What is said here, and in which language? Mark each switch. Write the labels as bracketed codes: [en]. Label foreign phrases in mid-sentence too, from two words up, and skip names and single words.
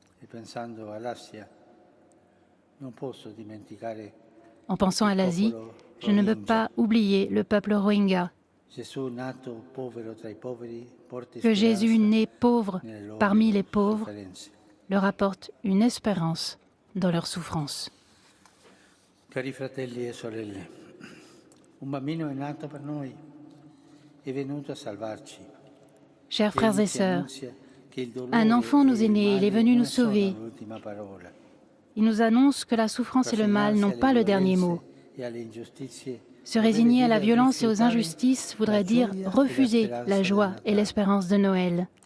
[fr] En pensant à l'Asie, je ne peux pas oublier le peuple Rohingya. Que Jésus, né pauvre parmi les pauvres, leur apporte une espérance dans leur souffrance. [it] Cari fratelli e sorelle, un bambino è nato per noi, è venuto a salvarci. [fr] Chers frères et sœurs, un enfant nous est né, il est venu nous sauver. Il nous annonce que la souffrance et le mal n'ont pas le dernier mot. Se résigner à la violence et aux injustices voudrait dire refuser la joie et l'espérance de Noël.